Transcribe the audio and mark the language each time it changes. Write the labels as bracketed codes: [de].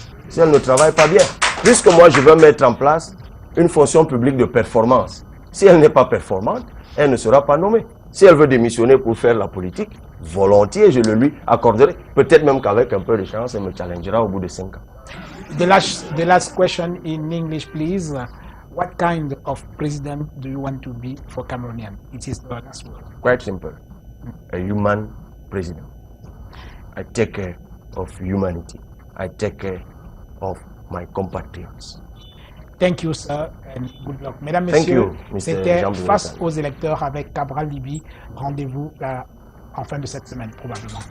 [fr] Si elle ne travaille pas bien, puisque moi je veux mettre en place une fonction publique de performance. Si elle n'est pas performante, elle ne sera pas nommée. Si elle veut démissionner pour faire la politique, volontiers je le lui accorderai. Peut-être même qu'avec un peu de chance, elle me challengera au bout de 5 ans. [en] The last question in English, please. What kind of president do you want to be for Cameroonian? It is the last word. Quite simple. A human president. I take care of humanity. I take care of my compatriots. Thank you, sir, and good luck. [fr] Mesdames, Messieurs, c'était Face aux électeurs avec Cabral Libye. Rendez-vous en fin de cette semaine, probablement.